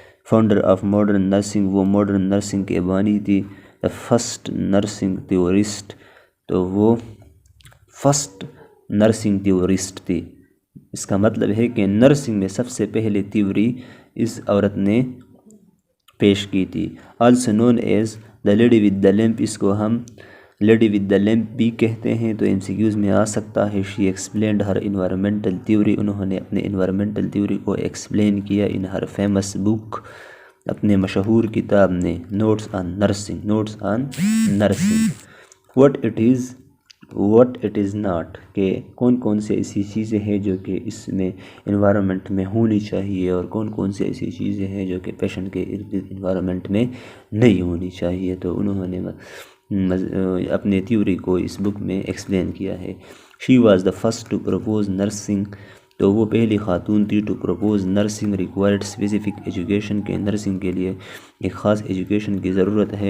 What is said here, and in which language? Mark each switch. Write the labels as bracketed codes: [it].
[en] Founder of modern nursing. [ur] وہ modern nursing کے بانی تھی. [en] The first nursing theorist. [ur] تو وہ فرسٹ نرسنگ تھیورسٹ تھی. اس کا مطلب ہے کہ نرسنگ میں سب سے پہلے تھیوری اس عورت نے پیش کی تھی. [en] Also known as the lady with the lamp. [ur] اس کو ہم [en] lady with the lamp [ur] بھی کہتے ہیں. تو MCQs میں آ سکتا ہے. [en] She explained her environmental theory. [ur] انہوں نے اپنے انوائرمنٹل تھیوری کو ایکسپلین کیا [en] in her famous book, [ur] اپنے مشہور کتاب نے. [en] Notes on nursing. Notes on nursing. What it is not. [ur] کہ کون کون سے ایسی چیزیں ہیں جو کہ اس میں انوائرمنٹ میں ہونی چاہیے اور کون کون سے ایسی چیزیں ہیں جو کہ پیشنٹ کے انوائرمنٹ میں نہیں ہونی چاہیے. تو انہوں نے اپنے تھیوری کو اس بک میں ایکسپلین کیا ہے. [en] She was the first to propose nursing. [ur] تو وہ پہلی خاتون تھی [en] To propose nursing. Required specific education. [ur] کے نرسنگ کے لیے ایک خاص ایجوکیشن کی ضرورت ہے.